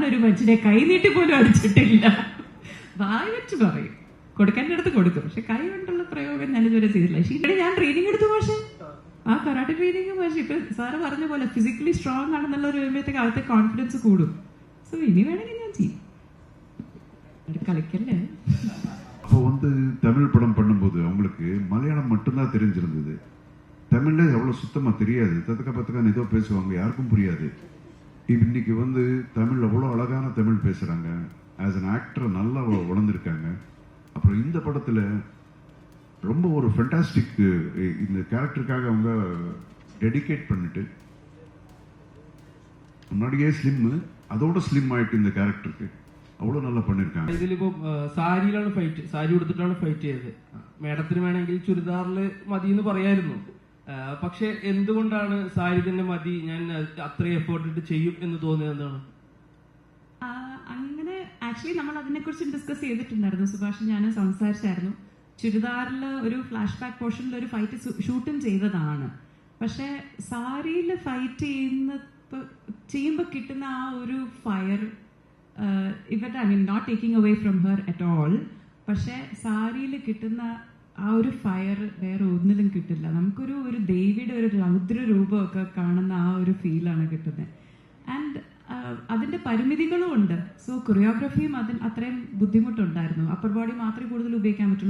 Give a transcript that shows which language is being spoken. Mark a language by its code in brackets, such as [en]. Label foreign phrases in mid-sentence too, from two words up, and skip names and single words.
[ml] ഒരു മനുഷ്യനെ കൈനീട്ടി പോലും അടിച്ചിട്ടില്ല. വായി വെച്ച് പറയും, കൊടുക്കേണ്ട അടുത്ത് കൊടുക്കും, പക്ഷെ കൈ കൊണ്ടുള്ള പ്രയോഗം ഞാൻ ഇതുവരെ ചെയ്തില്ല. ഷീറ്റയുടെ ഞാൻ ട്രെയിനിങ് എടുത്തു, പക്ഷെ ആ [en] karate training [ml] പക്ഷെ ഇപ്പൊ സാറ് പറഞ്ഞ പോലെ [en] physically strong [ml] ആണെന്നുള്ള ഒരു വരുമ്പോഴത്തേക്ക് അകത്തെ കോൺഫിഡൻസ് കൂടും. സോ ഇനി വേണമെങ്കിൽ ഞാൻ ചെയ്യും, കളിക്കല്ലേ. [ta] அப்போ தமிழ் படம் பண்ணும்போது அவங்களுக்கு மலையாளம் மட்டும்தான் தெரிஞ்சிருந்தது. தமிழ்ல அவ்வளவு சுத்தமா தெரியாது. தத்துக்க பத்துக்கான்னு ஏதோ பேசுவாங்க, யாருக்கும் புரியாது. இன்னைக்கு தமிழ் அவ்வளோ அழகான தமிழ் பேசுறாங்க. [en] as an actor [ta] நல்லா உணர்ந்திருக்காங்க. அப்புறம் இந்த படத்துல ரொம்ப ஒரு ஃபென்டாஸ்டிக் இந்த கேரக்டருக்காக அவங்க டெடிகேட் பண்ணிட்டு முன்னாடியே ஸ்லிம், அதோட ஸ்லிம் ஆயிட்டு இந்த கேரக்டருக்கு அவ்வளவு நல்லா பண்ணிருக்காங்க. [ml] ഇതിലിപ്പോ സാരിയിലാണ് ഫൈറ്റ്, സാരി ഉടുത്തിട്ടാണ് ഫൈറ്റ് ചെയ്തത്. മേഡത്തിന് വേണമെങ്കിൽ ചുരിദാറില് മതി എന്ന് പറയായിരുന്നു. പക്ഷെ എന്തുകൊണ്ടാണ് സാരി തന്നെ മതി, ഞാൻ അത്രയും എഫേർട്ട് ഇട്ട് ചെയ്യും എന്ന് തോന്നിയത് എന്താണ്? അങ്ങനെ ആക്ച്വലി നമ്മൾ അതിനെക്കുറിച്ച് ഡിസ്കസ് ചെയ്തിട്ടുണ്ടായിരുന്നു. സുഭാഷ് ഞാൻ സംസാരിച്ചായിരുന്നു. ചുരിദാറിൽ ഒരു ഫ്ലാഷ് ബാക്ക് പോർഷനിൽ ഒരു ഫൈറ്റ് ഷൂട്ടും ചെയ്തതാണ്. പക്ഷെ സാരിയിൽ ഫൈറ്റ് ചെയ്യുമ്പോൾ കിട്ടുന്ന ആ ഒരു ഫയർ ഇവരുടെ, [en] I mean not taking away from her at all, [ml] പക്ഷെ സാരിയിൽ കിട്ടുന്ന ആ ഒരു ഫയർ വേറെ ഒന്നിലും കിട്ടില്ല. നമുക്കൊരു ദേവിയുടെ ഒരു രൗദ്ര രൂപമൊക്കെ കാണുന്ന ആ ഒരു ഫീലാണ് കിട്ടുന്നത്. ആൻഡ് അതിന്റെ പരിമിതികളും ഉണ്ട്. സോ കൊറിയോഗ്രാഫിയും അത്രയും ബുദ്ധിമുട്ടുണ്ടായിരുന്നു. [en] upper body [ml] മാത്രമേ കൂടുതൽ ഉപയോഗിക്കാൻ പറ്റുള്ളൂ.